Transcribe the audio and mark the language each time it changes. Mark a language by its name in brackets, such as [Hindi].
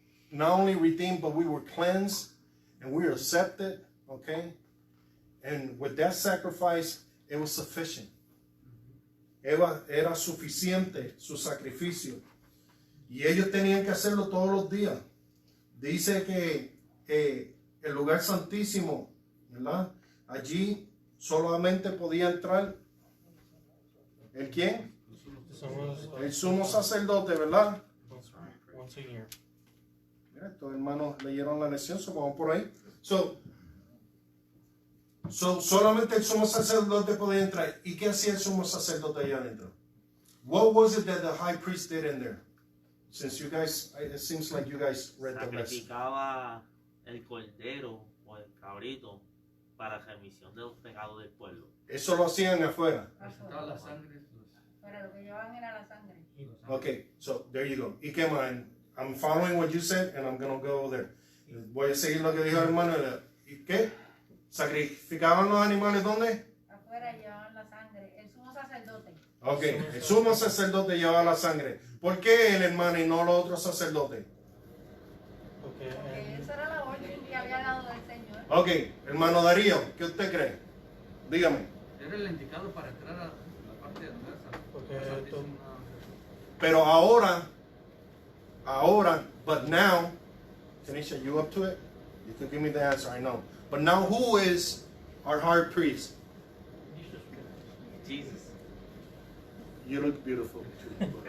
[English] not only redeemed, but we were cleansed and we were accepted. Okay, and with that sacrifice, it was sufficient. [Spanish] Era suficiente su sacrificio. Y ellos tenían que hacerlo todos los días. Dice que el lugar santísimo, ¿verdad? Allí solamente podía entrar ¿el quién? El sumo sacerdote, ¿verdad? [English] Once a year. [Spanish] Mira, estos hermanos leyeron la lección, so vamos por ahí. So, solamente el sumo sacerdote podía entrar. ¿Y qué hacía el sumo sacerdote allá adentro? [English] What was it that the high priest did in there? Since you guys, it seems like you guys read the lesson. [Spanish] Sacrificaba el cordero o el cabrito para remisión de los pecados del pueblo. Eso lo hacían afuera. Para lo que llevaban era la sangre. [English] Okay, so there you go. [Spanish] ¿Y qué más? [English] I'm following what you said and I'm going to go there. [Spanish] Voy a seguir lo que dijo el hermano. ¿Y qué? ¿Sacrificaban los animales dónde? Afuera llevaban la sangre. El sumo sacerdote. Ok, el sumo sacerdote llevaba la sangre. ¿Por qué el hermano y no los otros sacerdotes? [English] Okay, [Spanish] Porque esa era la orden que había dado el Señor. Ok, hermano Darío, ¿qué usted cree? Dígame. Era el indicado para entrar a la parte de atrás. Porque Pero ahora, [English] but now, Tanisha, you up to it? You can give me the answer, I know. But now who is our high priest? Jesus. You look beautiful too.